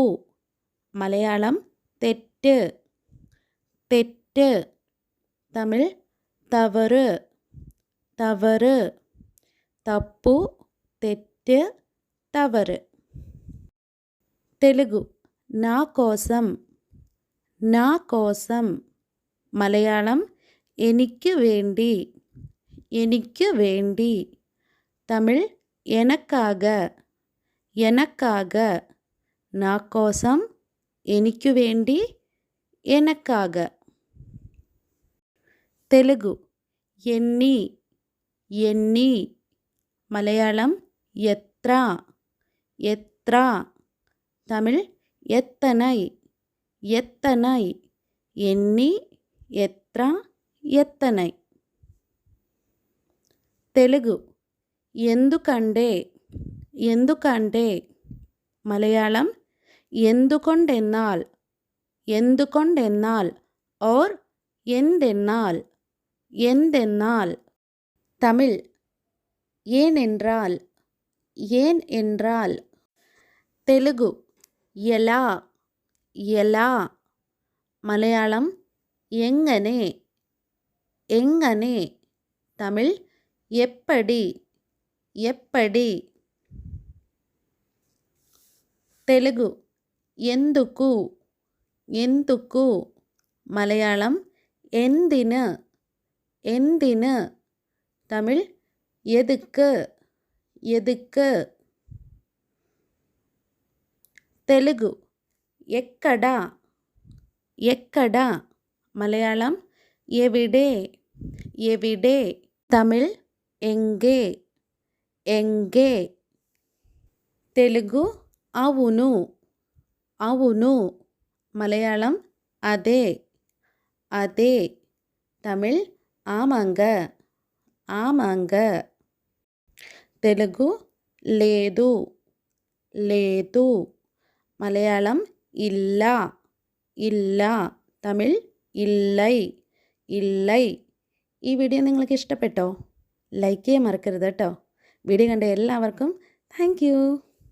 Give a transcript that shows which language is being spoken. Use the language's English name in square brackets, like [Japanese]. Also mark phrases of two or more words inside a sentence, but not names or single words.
[Malayalam] മലയാളം തെറ്റ്, തെറ്റ്. [Tamil] തമിഴ് தவறு, தவறு. [Malayalam] തപ്പു, തെറ്റ്, തവറ്. [Telugu] തെലുഗു నా కోసం, నా కోసం. [Malayalam] മലയാളം എനിക്ക് വേണ്ടി, എനിക്ക് വേണ്ടി. [Tamil] തമിഴ് எனக்காக, எனக்காக. [Telugu] నా కోసం [Malayalam] എനിക്ക് വേണ്ടി, എനക്കാക. [Telugu] തെലുഗു ఎన్ని, ఎన్ని. [Malayalam] മലയാളം എത്ര, എത്ര. [Tamil] തമിഴ് எத்தனை, எத்தனை. [Telugu] ఎన్ని, ఎత్ర, ఎత్తనై. తెలుగు ఎందుకంటే, ఎందుకంటే. [Malayalam] മലയാളം എന്തുകൊണ്ടെന്നാൽ, എന്തുകൊണ്ടെന്നാൽ. ഓർ എന്തെന്നാൽ, എന്തെന്നാൽ. [Tamil] തമിഴ് ஏனென்றால், ஏன் என்றால். [Telugu] தெலுங்கு ఎలా, ఎలా. [Malayalam] மலையாளம் എങ്ങനെ, എങ്ങനെ. [Tamil] தமிழ் எப்படி, எப்படி. [Telugu] తెలుగు ఎందుకు, ఎందుకు. [Malayalam] മലയാളം എന്തിന്, എന്തിന്. [Tamil] തമിഴ് எதுக்கு, எதுக்கு. [Telugu] தெலுங்கு ఎక్కడ, ఎక్కడ. [Malayalam] മലയാളം എവിടെ, എവിടെ. [Tamil] തമിഴ് எங்கே, எங்கே. [Telugu] తెలుగు అవును, అవును. [Malayalam] മലയാളം അതെ, അതെ. [Tamil] തമിഴ് ஆமங்க, ஆமங்க. [Telugu] తెలుగు లేదు, లేదు. [Malayalam] മലയാളം ഇല്ല, ഇല്ല. [Tamil] തമിഴ് இல்லை, இல்லை. [Malayalam] ഈ വീഡിയോ നിങ്ങൾക്ക് ഇഷ്ടപ്പെട്ടോ? ലൈക്ക് ചെയ്യാൻ മറക്കരുത് കേട്ടോ. വീഡിയോ കണ്ട എല്ലാവർക്കും [English] thank you.